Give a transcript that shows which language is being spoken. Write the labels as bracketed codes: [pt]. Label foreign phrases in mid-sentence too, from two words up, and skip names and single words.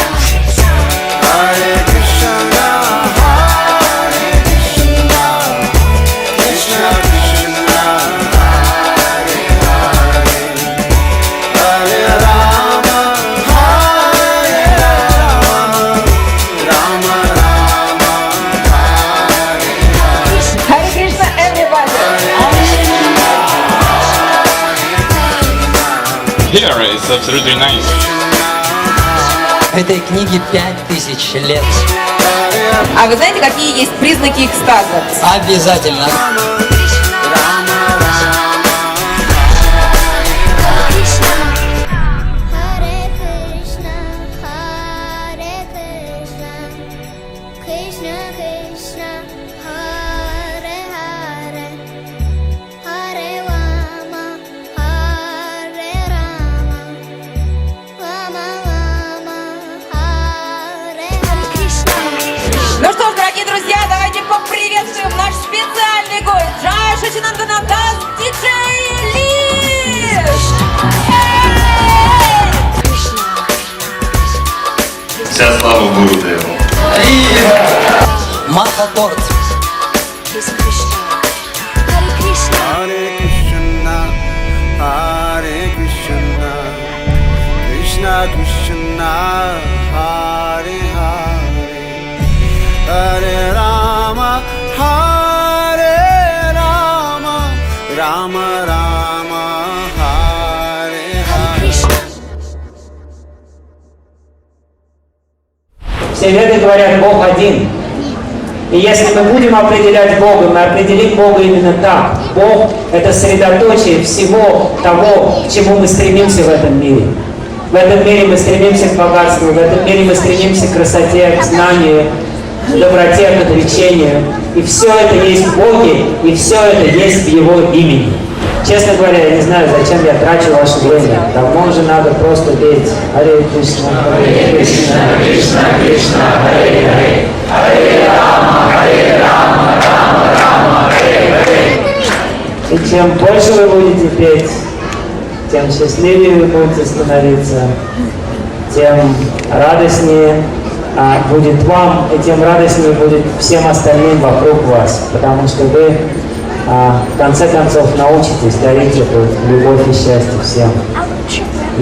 [sa] Hare Krishna, Hare Krishna, Krishna Krishna, Hare Hare, Hare Rama, Hare Rama, Rama Rama, Hare Hare. Hare Krishna, [en] everybody! Here is absolutely nice. [ru] Этой книге 5000 лет. А вы знаете, какие есть признаки экстаза? Обязательно. [sa] Krishna, Hare Krishna, Hare Krishna, Krishna Krishna, Hare Hare, Hare Rama, Hare Rama, Rama Rama, Hare Hare. Krishna, [ru] Ну что ж, дорогие друзья, давайте поприветствуем наш специальный гость Джай Шачинандана Дас, диджей Лиш! [sa] Krishna, [ru] Вся слава Гурудеву. Маха-торт. [en] is Krishna. [sa] Hare Krishna, Hare Krishna, Hare Krishna, Krishna Krishna, Hare Hare, Hare Rama, Hare Rama, Rama Rama, Hare Hare. Krishna. [ru] Все веды говорят, Бог один. И если мы будем определять Бога, мы определим Бога именно так. Бог – это средоточие всего того, к чему мы стремимся в этом мире. В этом мире мы стремимся к богатству, в этом мире мы стремимся к красоте, к знанию, к доброте, к отречению. И все это есть в Боге, и все это есть в Его имени. Честно говоря, я не знаю, зачем я трачу ваше время. Давно уже надо просто петь Харе Кришна, Харе Кришна, Кришна Кришна, Харе Харе, Харе Рама, Харе Рама, Рама Рама, Харе Харе. И чем больше вы будете петь, тем счастливее вы будете становиться, тем радостнее будет вам, и тем радостнее будет всем остальным вокруг вас, потому что вы в конце концов научитесь дарить эту любовь и счастье всем.